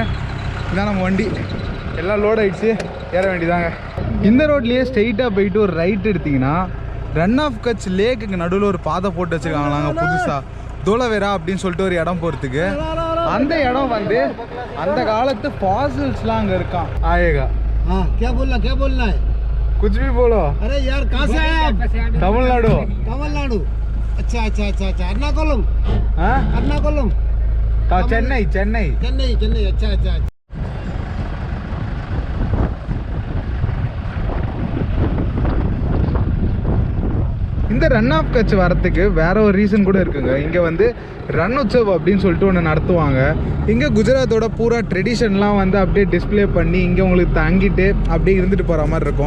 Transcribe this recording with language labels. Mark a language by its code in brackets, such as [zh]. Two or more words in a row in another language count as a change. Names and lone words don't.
[ta] இதான் நம்ம வண்டி எல்லாம் லோட் ஆகிடுச்சு, ஏற வேண்டியதாங்க. இந்த ரோட்லேயே ஸ்ட்ரெயிட்டாக போயிட்டு ஒரு ரைட் எடுத்திங்கன்னா ரன் ஆஃப் கட்ச் லேக்குக்கு நடுவில் ஒரு பாதை போட்டு வச்சுருக்காங்களாங்க புதுசாக, தோலவேரா அப்படின்னு சொல்லிட்டு ஒரு இடம் போகிறதுக்கு. அந்த இடம் வந்து அந்த காலத்து ஃபாசில்ஸ்லாம் அங்கே இருக்கான். [hi] ஆயேகா क्या बोलना है कुछ भी बोलो. अरे यार कहाँ से आए आप? तमिलनाडु. तमिलनाडु. अच्छा अच्छा अच्छा अच्छा एर्नाकुलम. हाँ एर्नाकुलम. चेन्नई चेन्नई चेन्नई चेन्नई. अच्छा अच्छा. [ta] இந்த ரன் ஆஃப் கட்ச் வரத்துக்கு வேற ஒரு ரீசன் கூட இருக்குங்க. இங்கே வந்து ரன் உற்சவ் அப்படின்னு சொல்லிட்டு ஒன்று நடத்துவாங்க. இங்கே குஜராத்தோட பூரா ட்ரெடிஷன்லாம் வந்து அப்படியே டிஸ்பிளே பண்ணி இங்கே உங்களுக்கு தங்கிட்டு அப்படியே இருந்துட்டு போகிற மாதிரி இருக்கும்.